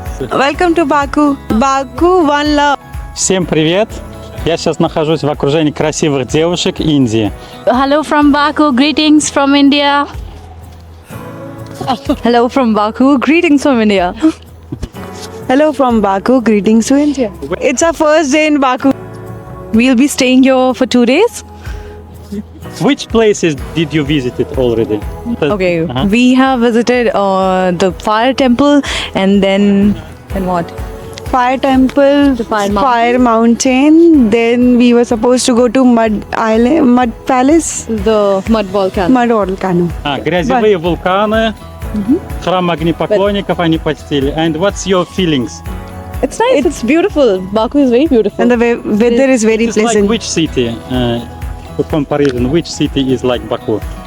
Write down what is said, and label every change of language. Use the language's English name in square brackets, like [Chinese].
[English] Welcome to Baku. Baku, one love. [Russian] Всем привет! Я сейчас нахожусь в окружении красивых девушек Индии. [English] Hello from Baku, greetings from India. Hello from Baku. Greetings from India. Hello from Baku. Greetings to India. It's our first day in Baku. We'll be staying here for 2 days. Which places did you visit it already? Okay, Uh-huh. we have visited the fire temple and then what? Fire temple, the fire mountain. Then we were supposed to go to Mud Island, Mud Palace, the mud volcano. [Russian] Грязевые вулканы, храм огнепоклонников они посетили. [English] And what's your feelings? It's nice. It's beautiful. Baku is very beautiful. And the weather is very It's like which city? For comparison, which city is like Baku?